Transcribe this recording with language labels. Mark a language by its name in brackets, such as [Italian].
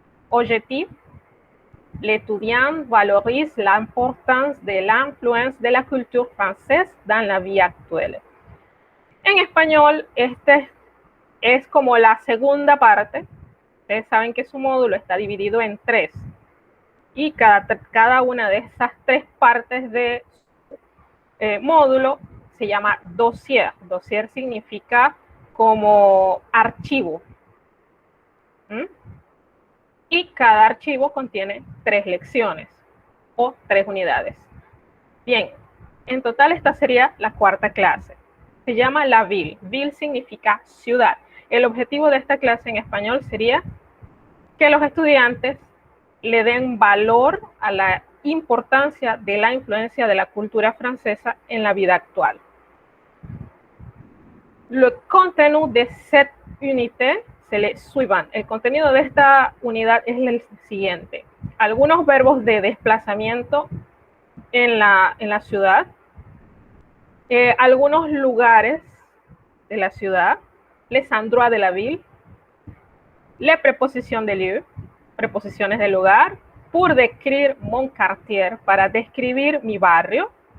[French] Objectif: l'étudiant valorise l'importance de l'influence de la culture française dans la vie actuelle. [Spanish] En español, este es como la segunda parte. Ustedes saben que su módulo está dividido en 3. Y cada una de esas 3 partes de módulo se llama dossier. Dossier significa como archivo. Y cada archivo contiene 3 lecciones o 3 unidades. Bien, en total esta sería la 4ª clase. Se llama la ville. Ville significa ciudad. El objetivo de esta clase en español sería que los estudiantes le den valor a la importancia de la influencia de la cultura francesa en la vida actual. [French] Le contenu de cette unité c'est le suivant. [Spanish] El contenido de esta unidad es el siguiente. Algunos verbos de desplazamiento en la ciudad, algunos lugares de la ciudad, [French] les endroits de la ville, les prépositions de lieu, [Spanish] preposiciones de lugar, [French] pour décrire mon quartier, [Spanish] para describir mi barrio.